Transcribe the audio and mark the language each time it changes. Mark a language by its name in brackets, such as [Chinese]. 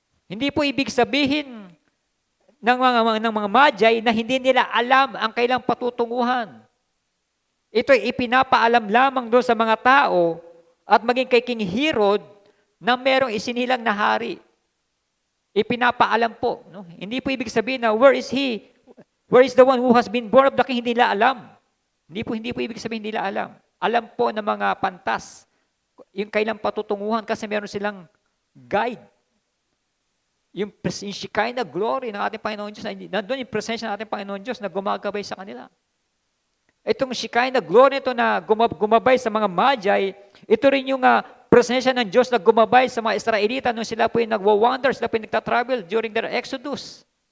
[Filipino] Hindi po ibig sabihin ng mga Magi na hindi nila alam ang kailang patutunguhan. Ito'y ipinapaalam lamang doon sa mga tao at maging kay King Herod na merong isinilang na hari. Ipinapaalam po. No? Hindi po ibig sabihin na [English] where is he? Where is the one who has been born of the King? [Filipino] Hindi nila alam. Hindi po ibig sabihin nila alam. Alam po ng mga pantas yung kailang patutunguhan kasi meron silang guide. Yung Shekinah glory ng ating Panginoon Diyos, nandun yung presensya ng ating Panginoon Diyos na gumagabay sa kanila. Itong Shekinah glory ito na gumabay sa mga Magi, ito rin yung presensya ng Diyos na gumabay sa mga Israelita nung sila po yung nagwa-wander, sila po yung nagtatravel [English] during their Exodus.